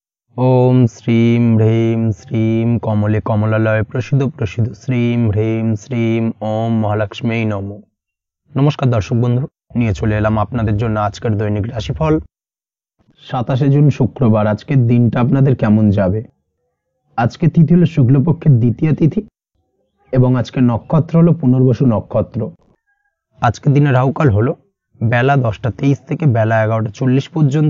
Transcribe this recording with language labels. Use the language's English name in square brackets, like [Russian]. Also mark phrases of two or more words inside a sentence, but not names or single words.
[Sanskrit] ओम श्रीं ह्रीं श्रीं कमले कमलालय प्रसिद्ध प्रसिद्ध श्रीं ह्रीं श्रीं ओम महालक्ष्मी नमो। [Hindi] नमस्कार दर्शक बंधु, [Bangla] নিয়ে চলে এলাম আপনাদের জন্য আজকের দৈনিক রাশিফল। 27 জুন শুক্রবার। আজকের দিনটা আপনাদের কেমন যাবে? আজকে তিথি হলো শুক্লপক্ষের দ্বিতীয় তিথি এবং আজকের নক্ষত্র হলো পুনর্বসু নক্ষত্র। আজকের দিনে রাহুকাল হলো বেলা 10টা 23 থেকে বেলা 11টা 40 পর্যন্ত।